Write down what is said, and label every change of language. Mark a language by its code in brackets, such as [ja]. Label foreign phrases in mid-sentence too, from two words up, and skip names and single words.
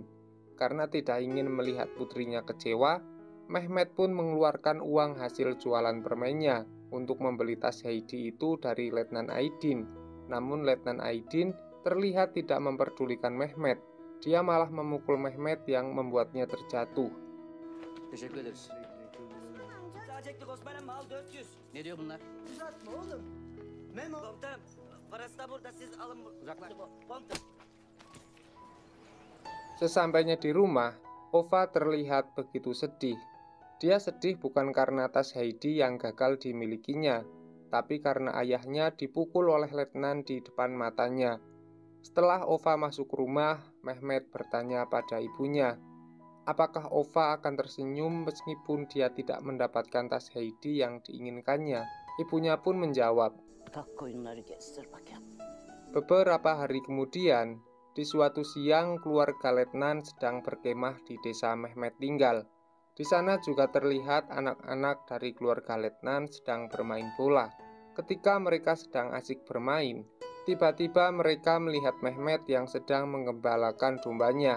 [id] Karena tidak ingin melihat putrinya kecewa, Mehmet pun mengeluarkan uang hasil jualan permennya untuk membeli tas Heidi itu dari letnan Aidin. Namun letnan Aidin terlihat tidak memperdulikan Mehmet. Dia malah memukul Mehmet yang membuatnya terjatuh. [tr] Teşekkür ederiz. Sağ çektik Osman emmi al 400. Ne diyor bunlar? Uzatma oğlum. Memo. Komutanım parası da burada siz alın. Uzaklaş. Komutanım. [id] Sesampainya di rumah, Ova terlihat begitu sedih. Dia sedih bukan karena tas Heidi yang gagal dimilikinya, tapi karena ayahnya dipukul oleh letnan di depan matanya. Setelah Ova masuk rumah, Mehmet bertanya pada ibunya, apakah Ova akan tersenyum meskipun dia tidak mendapatkan tas Heidi yang diinginkannya? Ibunya pun menjawab, [tr] Tak koyunları gezdir bakayım. [id] beberapa hari kemudian, di suatu siang keluarga letnan sedang berkemah di desa Mehmet tinggal. Di sana juga terlihat anak-anak dari keluarga letnan sedang bermain bola. Ketika mereka sedang asik bermain, tiba-tiba mereka melihat Mehmet yang sedang menggembalakan dombanya.